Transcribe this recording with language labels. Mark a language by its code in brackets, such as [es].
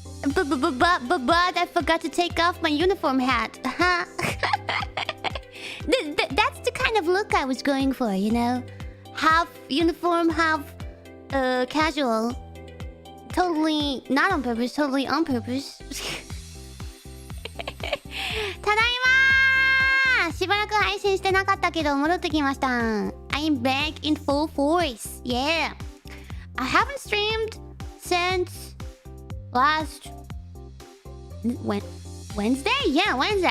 [en] But I forgot to take off my uniform hat. Huh? That's the kind of look I was going for, you know? Half uniform, half casual. Totally not on purpose, totally on purpose. [ja] ただいまー。しばらく配信してなかったけど戻ってきました。 [en] I'm back in full force. Yeah. I haven't streamed since last Wednesday? Yeah, Wednesday.